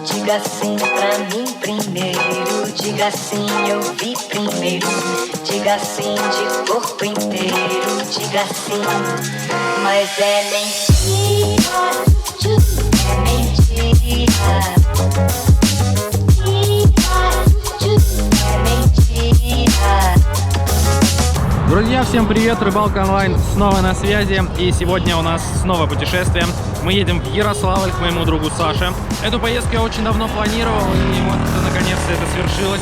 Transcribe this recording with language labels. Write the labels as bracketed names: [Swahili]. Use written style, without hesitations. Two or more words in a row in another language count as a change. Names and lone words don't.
[Portuguese] Diga sim pra mim primeiro, diga sim, eu vi primeiro. Diga sim de corpo inteiro, diga sim, mas é mentira, é mentira. [Russian] Друзья, всем привет! Рыбалка онлайн снова на связи. И сегодня у нас снова путешествие. Мы едем в Ярославль к моему другу Саше. Эту поездку я очень давно планировал, и вот наконец-то это свершилось.